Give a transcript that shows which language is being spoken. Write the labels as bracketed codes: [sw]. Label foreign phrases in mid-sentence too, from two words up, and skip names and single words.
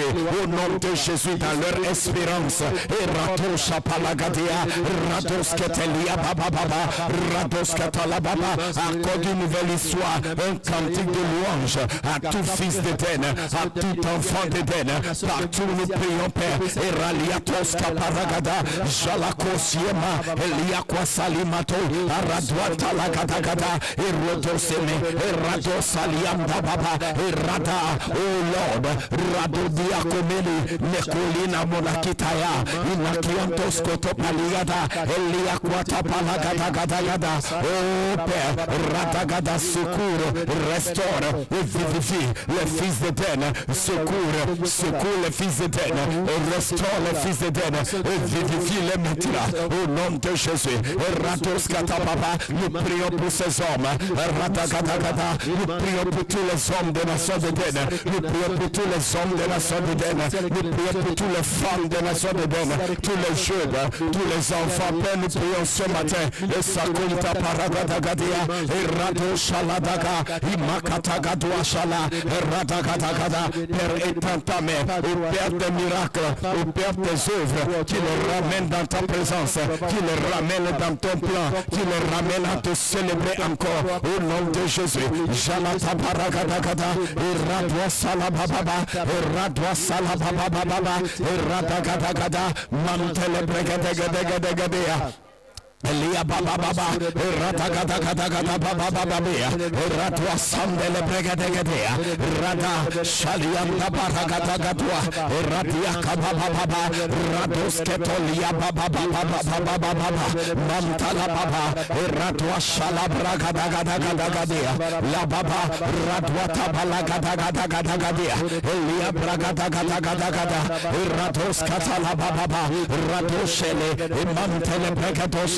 [fr] Au nom de Jésus, dans leur espérance. Et Ratos Chapalagadea, Ratos Ketelia Baba Baba, Ratos Katalababa, accorde une nouvelle histoire, un cantique de louange à tout fils d'Éden, à tout enfant d'Éden. Partout nous prions, Père. Et Raliatos Kaparagada, Jalakosiema, Eliakwa Salimato, Aradwata Lagadagada, et Rodoseme, et Radosaliam Baba, et Rada, [en] oh Lord, Radodia Komeli, Nekolina Monakitaya, Inakiantos Kotopaliada, Eliakwa Tapalagadagada, [fr] oh Père, Radagada Secours restaure et vivifie les fils d'Éden. Secours les fils d'Éden. Restaure les fils d'Éden et vivifie les maintenant. Au nom de Jésus. Nous prions pour ces hommes. Nous prions pour tous les hommes des nations d'Éden. Nous prions pour tous les hommes des nations d'Éden. Nous prions pour toutes les femmes des nations d'Éden. Tous les jeunes, tous les enfants. Père, nous prions ce matin. Et Sakunta Paragadagadia. Et Rado Shaladaka. Imakatagadua Shala. Et Radagadagada. Père, étends ta main au Père des miracles, au Père des œuvres, qui les ramène dans ta présence, qui les ramène dans ton plan, qui les ramène à te célébrer encore. Au nom de Jésus. Jalata Paragadagada. Et Radwa Salababa. Et Radwa Salababa. Et Radagadagada. Mantele Bregadegadegadagadea. Elia Baba Baba, Ratagada Baba Baba, Ratwa Sandele Bregadegedea, Rada Shalianda Baragadagadua, Radia Kababa Baba, Radosketolia Baba Baba, Mantala Baba, Ratwa Shalabragadagadea, La Baba, Radwa Tabalagadagagadea, Elia Bragadagadagada, Radoskatala Baba, Radoshele, Mantele Bregadoske.